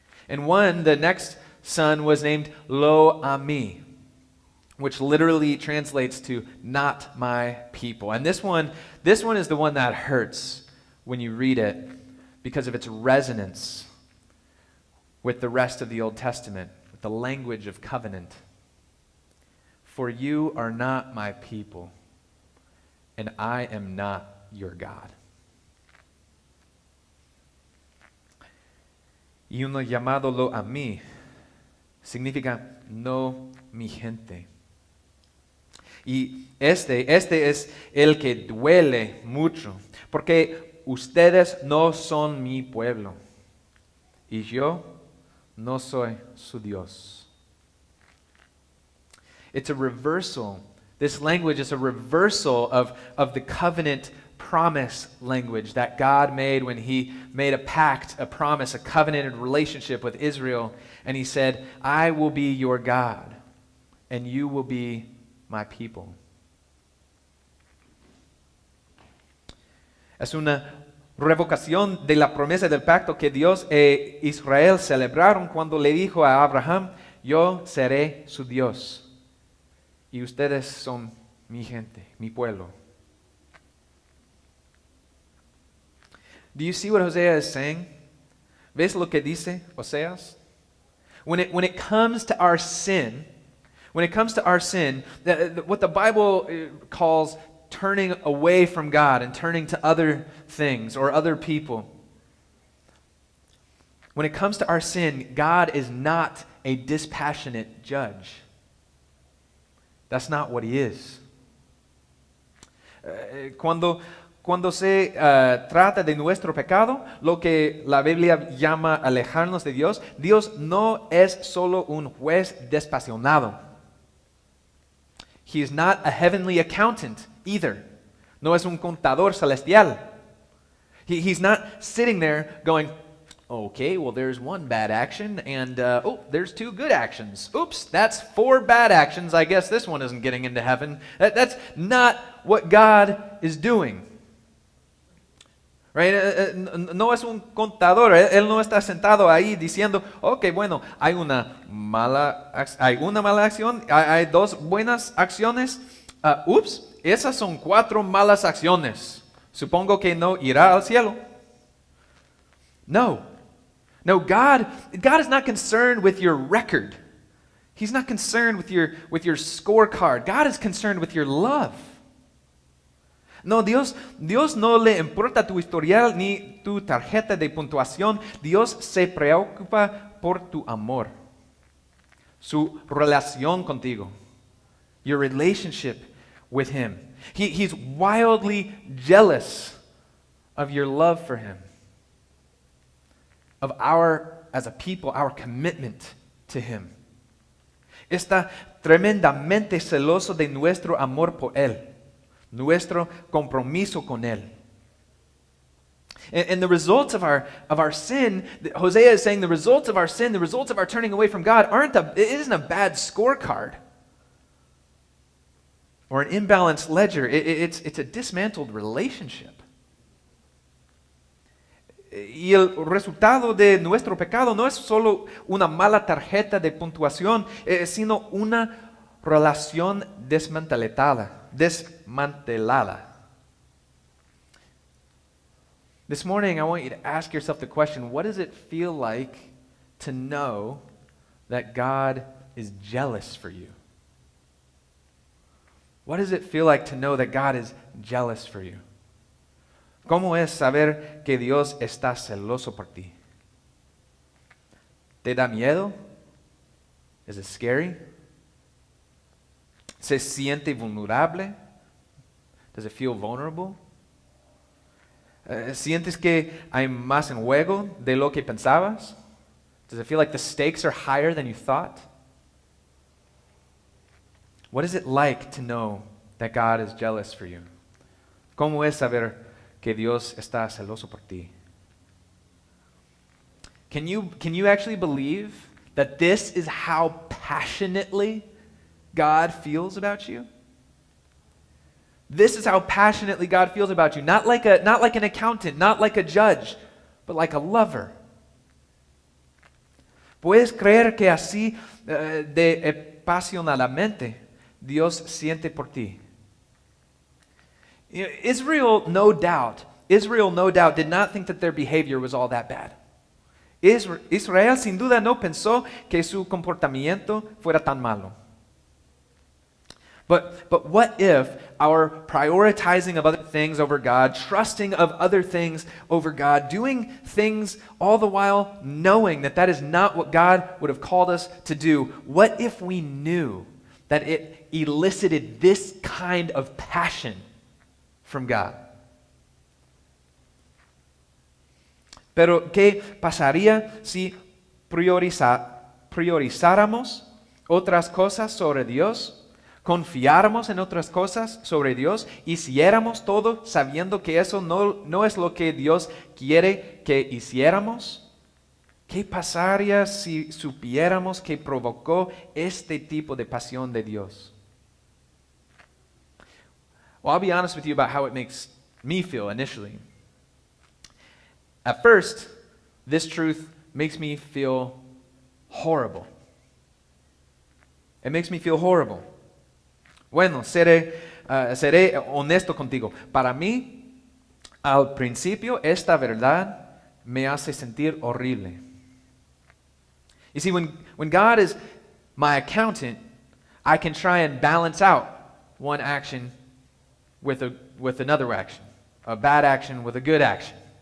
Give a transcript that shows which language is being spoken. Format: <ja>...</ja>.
<en>And the next son was named Lo Ami, which literally translates to not my people. And this one is the one that hurts when you read it because of its resonance with the rest of the Old Testament, with the language of covenant. For you are not my people, and I am not your God.</en> <es>Y uno llamado Lo Ami significa no mi gente. Y este es el que duele mucho, porque ustedes no son mi pueblo, y yo no soy su Dios.</es> <en>It's a reversal. This language is a reversal of the covenant promise language that God made when he made a pact, a promise, a covenanted relationship with Israel. And he said, I will be your God, and you will be my people.</en> <es>Es una revocación de la promesa del pacto que Dios e Israel celebraron cuando le dijo a Abraham, yo seré su Dios y ustedes son mi gente, mi pueblo.</es> <en>Do you see what Hosea is saying?</en> <es>¿Ves lo que dice Oseas?</es> <en>When it comes to our sin, what the Bible calls turning away from God and turning to other things or other people, when it comes to our sin, God is not a dispassionate judge. That's not what he is.</en> <es>Cuando se trata de nuestro pecado, lo que la Biblia llama alejarnos de Dios, Dios no es solo un juez despasionado.</es> <en>He is not a heavenly accountant either.</en> <es>No es un contador celestial.</es> <en>He's not sitting there going, Okay, well, there's one bad action, and there's two good actions. Oops, that's four bad actions. I guess this one isn't getting into heaven. That's not what God is doing.</en> <es>Right? No es un contador. Él no está sentado ahí diciendo, okay, bueno, hay una mala acción, hay dos buenas acciones. Esas son cuatro malas acciones. Supongo que no irá al cielo.</es> <en>No, God is not concerned with your record. He's not concerned with your scorecard. God is concerned with your love.</en> <es>No, Dios no le importa tu historial ni tu tarjeta de puntuación. Dios se preocupa por tu amor, su relación contigo,</es> <en>your relationship with Him. He's wildly jealous of your love for Him, of as a people, our commitment to Him.</en> <es>Está tremendamente celoso de nuestro amor por Él, nuestro compromiso con Él.</es> <en>And the results of our sin, Hosea is saying the results of our sin, the results of our turning away from God it isn't a bad scorecard or an imbalanced ledger. It's a dismantled relationship.</en> <es>Y el resultado de nuestro pecado no es solo una mala tarjeta de puntuación, sino una relación desmantelada.</es> <en>This morning, I want you to ask yourself the question, what does it feel like to know that God is jealous for you? What does it feel like to know that God is jealous for you?</en> <es>¿Cómo es saber que Dios está celoso por ti? ¿Te da miedo?</es> <en>Is it scary?</en> <es>¿Se siente vulnerable?</es> <en>Does it feel vulnerable?</en> <es>¿Sientes que hay más en juego de lo que pensabas?</es> <en>Does it feel like the stakes are higher than you thought? What is it like to know that God is jealous for you?</en> <es>¿Cómo es saber que Dios está celoso por ti?</es> <en>Can you actually believe that this is how passionately God feels about you? This is how passionately God feels about you. Not like an accountant, not like a judge, but like a lover.</en> <es>¿Puedes creer que así de apasionadamente Dios siente por ti?</es> <en>Israel no doubt did not think that their behavior was all that bad.</en> <es>Israel sin duda no pensó que su comportamiento fuera tan malo.</es> <en>But what if our prioritizing of other things over God, trusting of other things over God, doing things all the while knowing that is not what God would have called us to do, what if we knew that it elicited this kind of passion from God?</en> <es>Pero ¿qué pasaría si priorizáramos otras cosas sobre Dios? Confiáramos en otras cosas sobre Dios, hiciéramos todo sabiendo que eso no es lo que Dios quiere que hiciéramos. ¿Qué pasaría si supiéramos que provocó este tipo de pasión de Dios?</es> <en>Well, I'll be honest with you about how it makes me feel initially. At first, this truth makes me feel horrible. It makes me feel horrible.</en> <es>Bueno, seré honesto contigo. Para mí, al principio, esta verdad me hace sentir horrible.</es> <en>You see, when God is my accountant, I can try and balance out one action with another action, a bad action with a good action.</en>